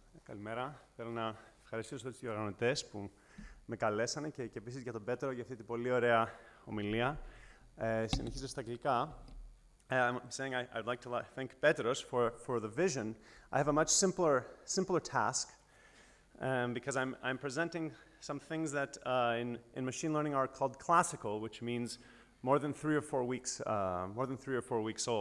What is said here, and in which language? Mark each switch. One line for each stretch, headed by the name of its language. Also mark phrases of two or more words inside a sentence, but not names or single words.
Greek: Καλημέρα. Θέλω να ευχαριστήσω τους διοργανωτές που με καλέσανε και επίσης για τον Πέτρο για αυτή την πολύ ωραία ομιλία. Συνεχίζω στα αγγλικά.
English: I'm saying I'd like to thank Petros for the vision. I have a much simpler task because I'm presenting some things that in machine learning are called classical, which means more than 3 or 4 weeks old.